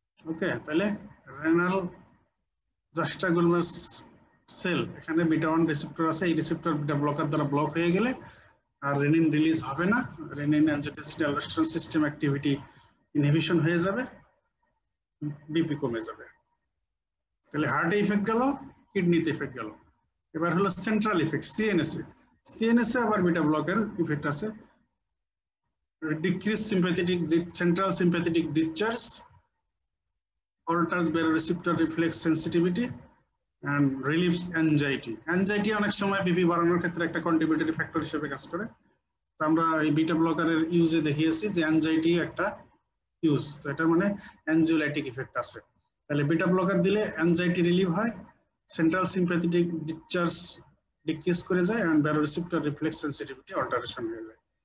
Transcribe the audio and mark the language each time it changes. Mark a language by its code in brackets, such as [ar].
[bn] ওকে, তাহলে renal জাক্সটাগ্লোমেরুলার sell, এখানে beta 1 receptor আছে, এই রিসেপ্টর বিটা ব্লকার দ্বারা ব্লক হয়ে গেলে আর রেনিন রিলিজ হবে না, renin, angiotensin, aldosterone system activity inhibition হয়ে যাবে, বিপি কমে যাবে। তাহলে হার্টে ইফেক্ট গেল, কিডনিতে ইফেক্ট গেল। এবার হলো সেন্ট্রাল ইফেক্ট, সিএনএসে আবার বিটা ব্লকের ইফেক্ট আছে। [en] Decrease sympathetic, central sympathetic discharge, alters baroreceptor reflex sensitivity and relieves anxiety. [bn] Anxiety অনেক সময় বিপি বাড়ানোর ক্ষেত্রে একটা কন্ট্রিবিউটরি ফ্যাক্টর হিসেবে কাজ করে। তো আমরা এই বিটা ব্লকারের ইউজে দেখিয়েছি যে অ্যাংজাইটি একটা ইউজ, তো এটার মানে অ্যানজিওলাইটিক ইফেক্ট আছে। তাহলে বিটা ব্লকার দিলে অ্যাংজাইটি রিলিভ হয়, সেন্ট্রাল সিম্প্যাথেটিক ডিসচার্জ ডিক্রিজ করে যায়, and baroreceptor reflex sensitivity alteration হয়ে যায়।